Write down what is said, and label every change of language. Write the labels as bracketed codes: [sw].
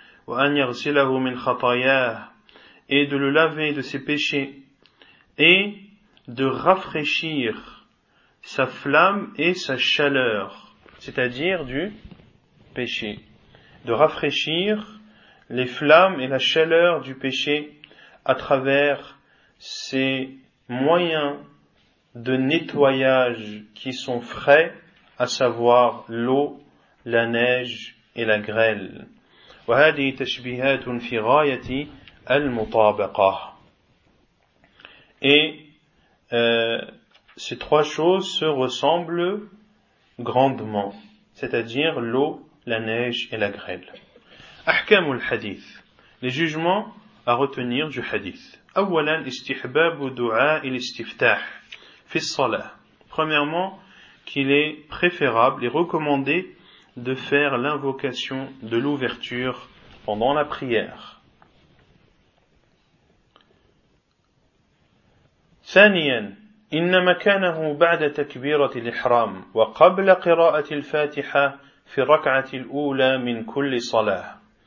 [ar] وَأَنْ يَغْسِلَهُ مِنْ خَطَيَاهُ, [fr] et de le laver de ses péchés, et de rafraîchir sa flamme et sa chaleur, c'est-à-dire du péché, de rafraîchir les flammes et la chaleur du péché à travers ces moyens de nettoyage qui sont frais, à savoir l'eau, la neige et la grêle. [ar] وهذه تشبيهات في غاية المطابقة. [fr] Ces trois choses se ressemblent grandement, c'est-à-dire l'eau, la neige et la grêle. [ar] Ahkam al-hadith, [fr] les jugements à retenir du hadith. [ar] Awwalan istihbabu du'a al-istiftah fi as-salah. [fr] Premièrement, qu'il est préférable et recommandé de faire l'invocation de l'ouverture pendant la prière. [ar] Thaniyan, إن مكانه بعد تكبيرة الإحرام وقبل قراءة الفاتحة في الركعة الأولى من كل صلاة.